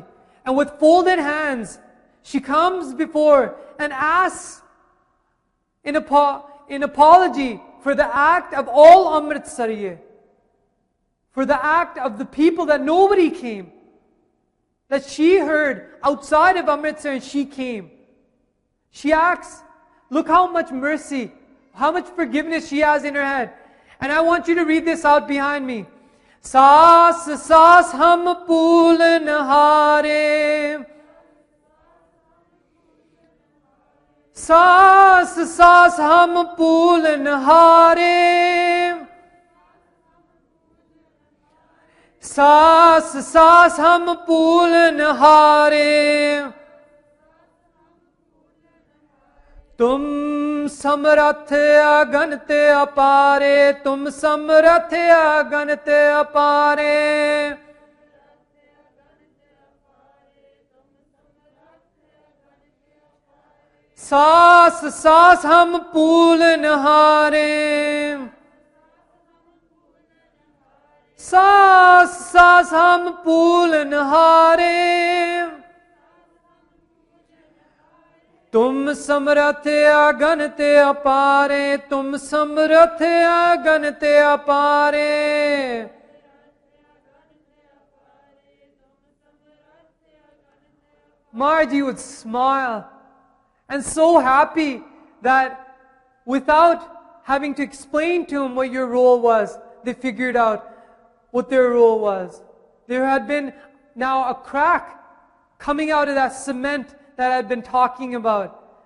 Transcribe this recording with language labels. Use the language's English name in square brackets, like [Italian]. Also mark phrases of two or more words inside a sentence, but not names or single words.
[English] And with folded hands, she comes before and asks in apology for the act of all Amritsariye, for the act of the people that nobody came, that she heard outside of Amritsar and she came. She asks, look how much mercy, how much forgiveness she has in her head. And I want you to read this out behind me. [Punjabi] ਸਾਸ ਸਾਸ ਹਮ ਭੂਲਨ ਹਾਰੇ, ਸਾਸ ਸਾਸ ਹਮ ਭੂਲਨ ਹਾਰੇ, ਸਾਸ ਸਾਸ ਹਮ ਭੂਲਨ ਹਾਰੇ, ਤੁਮ ਸਮਰਥ ਅਗਨਤ ਅਪਾਰੇ, ਤੁਮ ਸਮਰਥ ਅਗਨਤ ਅਪਾਰੇ, ਸਾਸ ਸਾਸ ਹਮ ਭੂਲਨ ਹਾਰੇ, ਸਾਸ ਸਾਸ ਹਮ ਭੂਲਨ ਹਾਰੇ, ਤੁਮ ਸਮਰਥ ਅਗਨਤ ਅਪਾਰੇ, ਤੁਮ ਸਮਰਥ ਅਗਨਤ ਅਪਾਰੇ. [English] Maharji would smile and so happy that without having to explain to him what your role was, they figured out what their role was. There had been now a crack coming out of that cement that I've been talking about.